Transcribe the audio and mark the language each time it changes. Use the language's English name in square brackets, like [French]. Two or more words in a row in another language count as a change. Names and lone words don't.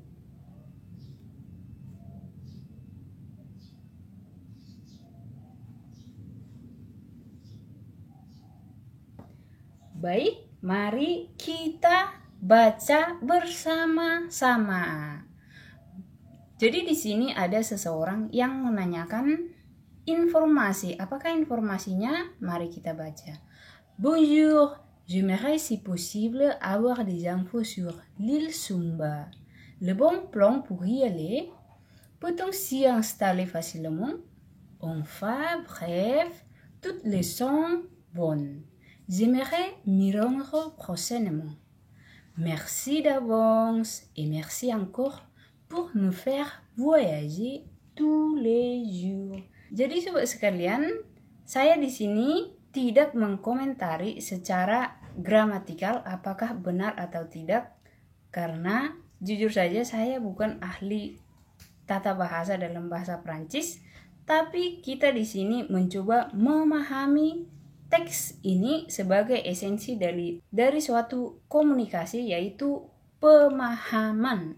[Indonesian] Baik, mari kita baca bersama-sama. Jadi di sini ada seseorang yang menanyakan informasi. Apakah informasinya? Mari kita baca. [French] Bonjour, j'aimerais si possible avoir des infos sur l'île Sumba. Le bon plan pour y aller? Peut-on s'y installer facilement? Enfin, bref, toutes les sont bonnes. J'aimerais m'y rendre prochainement. Merci d'avance et merci encore pour me faire voyager tous les jours. [Indonesian] Jadi sobat sekalian, saya di sini tidak mengkomentari secara gramatikal apakah benar atau tidak, karena jujur saja saya bukan ahli tata bahasa dalam bahasa Prancis, tapi kita di sini mencoba memahami teks ini sebagai esensi dari suatu komunikasi, yaitu pemahaman.